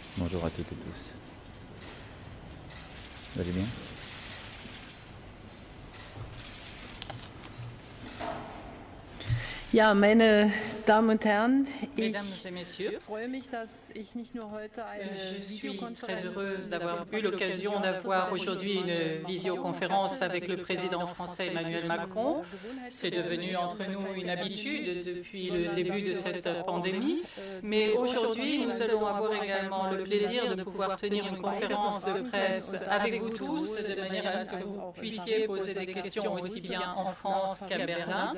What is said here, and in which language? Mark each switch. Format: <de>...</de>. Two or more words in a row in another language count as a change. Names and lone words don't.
<fr>Bonjour à toutes et tous. Vous allez bien?</fr> <de>Ja, meine Damen und Herren,</de> <fr>Mesdames et messieurs,</fr> <de>freue mich, dass ich nicht nur heute eine</de> <fr>je suis très</fr> <de>Videokonferenz</de> <fr>heureuse d'avoir eu l'occasion d'avoir aujourd'hui une visioconférence avec le président français Emmanuel Macron. C'est devenu entre nous une habitude depuis le début de cette pandémie, mais aujourd'hui nous allons avoir également le plaisir de pouvoir tenir une conférence de presse avec vous tous, de manière à ce que vous puissiez poser des questions aussi bien en France qu'à Berlin.</fr>